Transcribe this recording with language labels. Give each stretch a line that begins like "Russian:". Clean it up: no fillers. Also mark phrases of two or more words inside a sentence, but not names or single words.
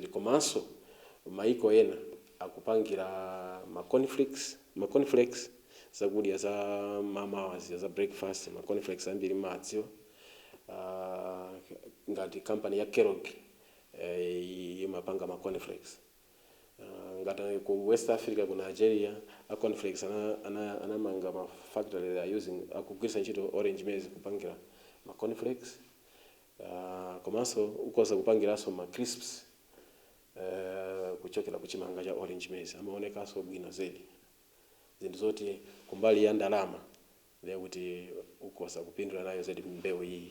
Nyanja: Komanso mayiko ena akupangira ma cornflakes zakudya za mamawa za breakfast, ma cornflakes ambiri madziwo. Ngati company ya Kellogg imapanga ma cornflakes. Ngati ku West Africa ku Nigeria a cornflakes anamanga ma factory
English: they are using
Nyanja: akugwisa ntchito
English: orange maize
Nyanja: kupangira ma cornflakes. Komanso ukoza kupangiranso ma crisps kuchokera ku chimanga cha
English: orange maize
Nyanja: amaonekanso bwino zaidi. Zinthu zoti kumbali ya ndalama ndiye kuti ukoza kupindula nayo zaidi mbewu iyi.